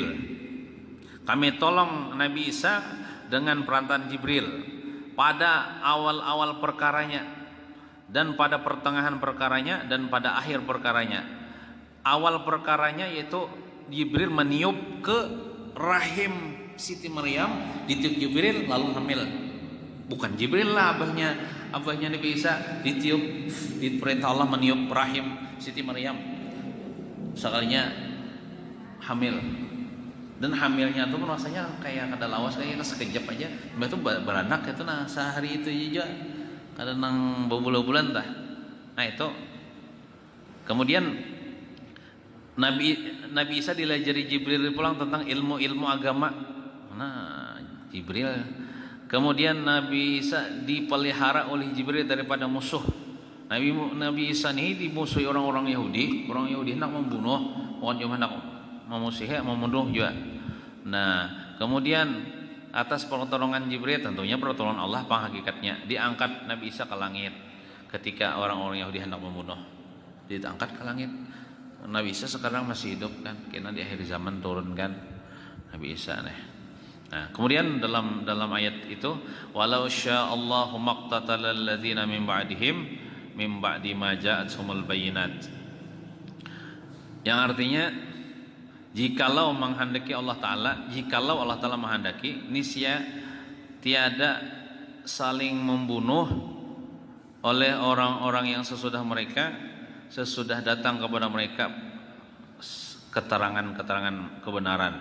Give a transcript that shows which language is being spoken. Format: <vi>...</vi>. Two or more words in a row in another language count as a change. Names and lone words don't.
<id>Kami tolong Nabi Isa dengan perantaraan Jibril pada awal-awal perkaranya, dan pada pertengahan perkaranya, dan pada akhir perkaranya. Awal perkaranya yaitu Jibril meniup ke rahim Siti Maryam, ditiup Jibril lalu hamil. Bukan Jibril lah abahnya Nabi Isa, ditiup, diperintah Allah meniup rahim Siti Maryam. Sekalinya hamil. Dan hamilnya tuh rasanya kayak</id> <bjn>kada lawas,</bjn> <id>kayak sekejap aja. Mbak tuh beranak itu nah sehari itu aja. Kadang nang berbulan-bulan tah. Nah itu. Kemudian Nabi Isa dilajari Jibril pulang tentang ilmu agama. Nah, Jibril. Kemudian Nabi Isa dipelihara oleh Jibril daripada musuh. Nabi Isa ini dimusuhi orang-orang Yahudi. Orang Yahudi hendak membunuh, orang Yahudi hendak memusuhi, membunuh juga. Nah, kemudian atas pertolongan Jibril, tentunya pertolongan Allah hakikatnya, diangkat Nabi Isa ke langit ketika orang-orang Yahudi hendak membunuh. Diangkat ke langit. Nabi Isa sekarang masih hidup kan, karena di akhir zaman turun kan Nabi Isa nih. Nah, kemudian dalam ayat itu,</id> <ar>ولو شاء الله ما اقتتل الذين من بعدهم من بعد ما جاءتهم البينات.</ar> <id>Yang artinya jikalau menghendaki Allah Ta'ala, jikalau Allah Ta'ala menghendaki, niscaya tiada saling membunuh oleh orang-orang yang sesudah datang kepada mereka keterangan kebenaran.</id>